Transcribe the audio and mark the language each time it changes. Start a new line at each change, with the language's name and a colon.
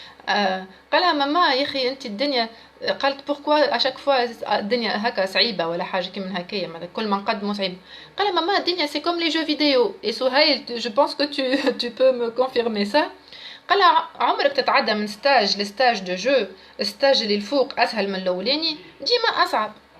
Arabic: قال لها ماما يا اخي انت الدنيا قالت
French: pourquoi à chaque fois
Arabic: الدنيا هكا صعيبه ولا حاجه كيما هكايا كل ما نقدموا صعيب. قال لها ماما الدنيا
French: c'est comme les jeux vidéo. Et Souhail, je pense que tu peux me confirmer ça.
Arabic: قال لها عمرك تتعدى من ستاج لستاج دو جو, الستاج اللي الفوق اسهل من الاولاني ديما اصعب.